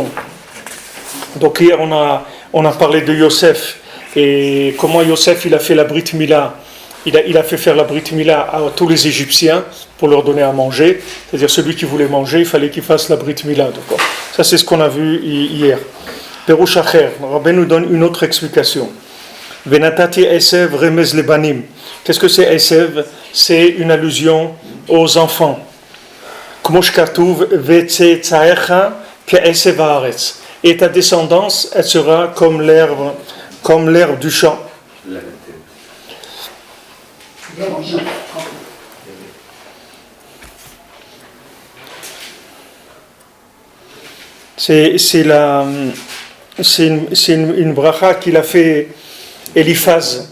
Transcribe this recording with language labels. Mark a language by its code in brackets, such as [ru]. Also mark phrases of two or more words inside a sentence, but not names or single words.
[fr] Donc hier on a parlé de Yosef et comment Yosef il a fait la [he] ברית מילה. [fr] Il a fait faire la [he] ברית מילה [fr] à tous les Égyptiens pour leur donner à manger. C'est-à-dire celui qui voulait manger, il fallait qu'il fasse la [he] ברית מילה. [fr] Donc, ça c'est ce qu'on a vu hier. [he] פירוש אחר, [fr] Rabbi nous donne une autre explication. [he] ונתתי עשב רמז לבנים. [fr] Qu'est-ce que c'est Esev? C'est une allusion aux enfants. [he] כמו שכתוב וצאצאיך כעשב הארץ. [fr] Et ta descendance, elle sera comme l'herbe du champ. C'est une bracha qu'il a fait Eliphaz.